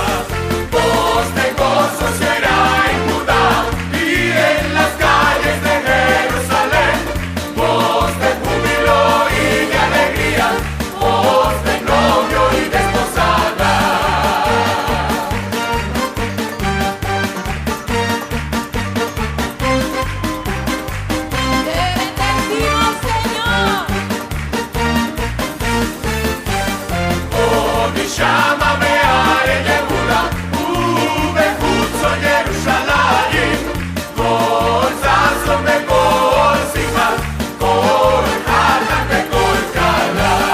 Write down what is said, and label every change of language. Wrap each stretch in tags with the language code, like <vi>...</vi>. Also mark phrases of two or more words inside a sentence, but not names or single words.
<es>Voz de gozo se oirá en Judá y en las calles de Jerusalén, voz de júbilo y de alegría, voz de novio y de esposada.</es> <he>ישמע בערי יהודה ובחוצות ירושלים, קול ששון וקול שמחה, קול חתן וקול כלה.</he>